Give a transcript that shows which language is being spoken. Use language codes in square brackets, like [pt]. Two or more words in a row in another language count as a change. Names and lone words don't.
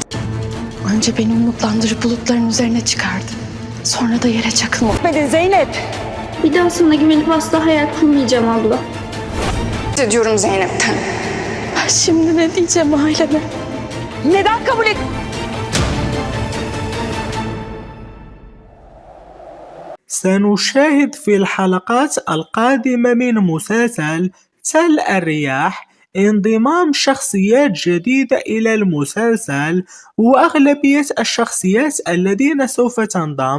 [tr] Önce beni umutlandırıp bulutların üzerine çıkardı. Sonra da yere çakılma. Zeynep. Bir daha sana güvenip asla hayal kurmayacağım abla. Ediyorum Zeynep'ten. Şimdi ne diyeceğim aileme? Neden kabul et? [ar] سنشاهد في الحلقات القادمة من مسلسل تل الرياح انضمام شخصيات جديدة إلى المسلسل، وأغلبية الشخصيات الذين سوف تنضم